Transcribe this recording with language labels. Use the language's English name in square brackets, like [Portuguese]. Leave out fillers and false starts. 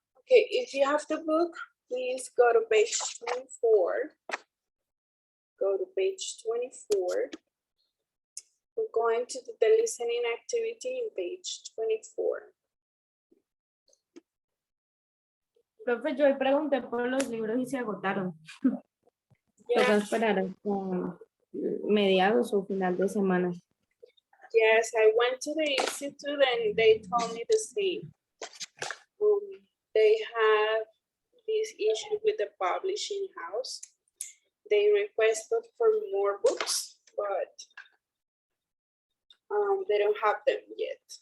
[English] Okay, if you have the book, please go to page 24. Go to page 24. We're going to do the listening activity in page 24. [Spanish] Profe, yo hoy pregunté por los libros y se agotaron. Toca [English] Yes, [Spanish] esperar hasta mediados o final de semana. [English] yes, I went to the institute and they told me the same. They have this issue with the publishing house. They requested for more books, but they don't have them yet.